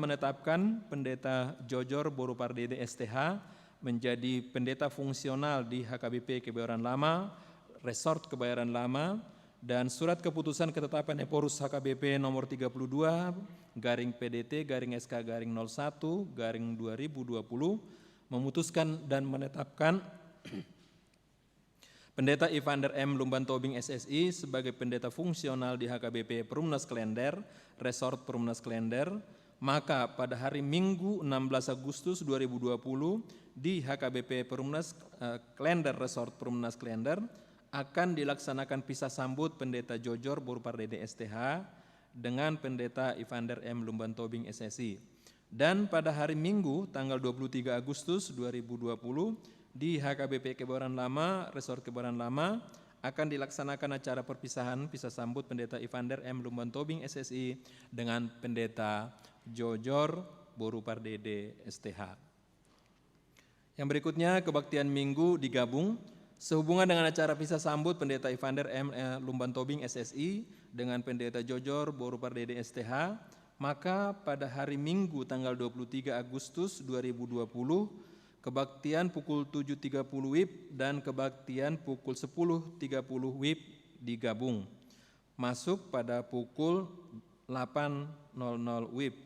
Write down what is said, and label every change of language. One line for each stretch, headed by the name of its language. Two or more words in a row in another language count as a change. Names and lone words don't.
Indonesian: menetapkan pendeta Jojor Borupardede STH menjadi pendeta fungsional di HKBP Kebayoran Lama, Resort Kebayoran Lama, dan surat keputusan ketetapan Eporus HKBP nomor 32/PDT/SK/01/2020 memutuskan dan menetapkan Pendeta Evander M. Lumban Tobing SSI sebagai pendeta fungsional di HKBP Perumnas Klender, Resort Perumnas Klender. Maka pada hari Minggu 16 Agustus 2020 di HKBP Perumnas Klender, Resort Perumnas Klender akan dilaksanakan pisah sambut pendeta Jojor Borupardede STH dengan pendeta Evander M. Lumban Tobing SSI. Dan pada hari Minggu tanggal 23 Agustus 2020 di HKBP Kebayoran Lama, Resort Kebayoran Lama akan dilaksanakan acara perpisahan pisah sambut pendeta Evander M. Lumban Tobing SSI dengan pendeta Jojor Borupardede STH. Yang berikutnya, kebaktian Minggu digabung sehubungan dengan acara pisah sambut pendeta Evander M. Lumban Tobing SSI dengan pendeta Jojor Borupardede STH, maka pada hari Minggu tanggal 23 Agustus 2020 kebaktian pukul 7.30 WIB dan kebaktian pukul 10.30 WIB digabung, masuk pada pukul 8.00 WIB.